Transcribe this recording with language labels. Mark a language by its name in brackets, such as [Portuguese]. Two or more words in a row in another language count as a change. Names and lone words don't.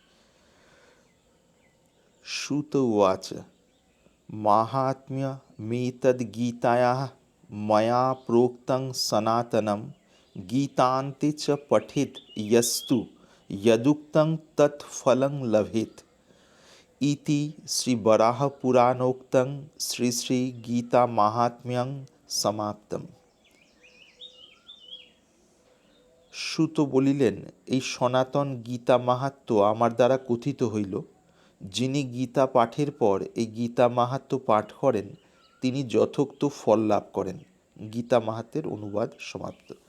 [Sanskrit] श्रुत उवाच माहात्म्यमेतद्गीतायाः मया प्रोक्तं सनातनं गीतान्ते च पठेत् यस्तु यदुक्तं तत् फलं लभेत् इति श्रीवराहपुराणोक्तं श्री श्री गीता माहात्म्यं समाप्तम्। [Bangla] সুত বলিলেন, এই সনাতন গীতা মাহাত্ম্য আমার দ্বারা কথিত হইল। যিনি গীতা পাঠের পর এই গীতা মাহাত্ম্য পাঠ করেন তিনি যথোক্ত ফল লাভ করেন। গীতা মাহাত্ম্যের অনুবাদ সমাপ্ত।